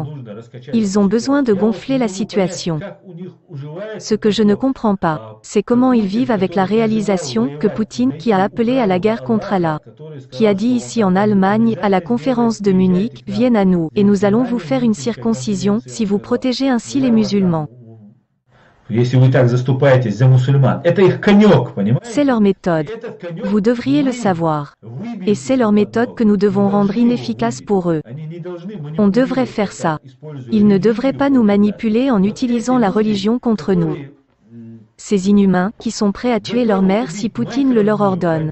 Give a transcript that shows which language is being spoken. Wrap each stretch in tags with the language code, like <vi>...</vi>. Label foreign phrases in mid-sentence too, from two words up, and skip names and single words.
<fr>Ils ont besoin de gonfler la situation. Ce que je ne comprends pas, c'est comment ils vivent avec la réalisation que Poutine, qui a appelé à la guerre contre Allah, qui a dit ici en Allemagne, à la conférence de Munich, viennent à nous, et nous allons vous faire une circoncision, si vous protégez ainsi les musulmans.</fr> <ru>Если вы так заступаетесь за мусульман, это их конек, понимаете?</ru> <fr>C'est leur méthode. Vous devriez le savoir. Et c'est leur méthode que nous devons rendre inefficace pour eux. On devrait faire ça. Ils ne devraient pas nous manipuler en utilisant la religion contre nous. Ces inhumains, qui sont prêts à tuer leur mère si Poutine le leur ordonne.</fr>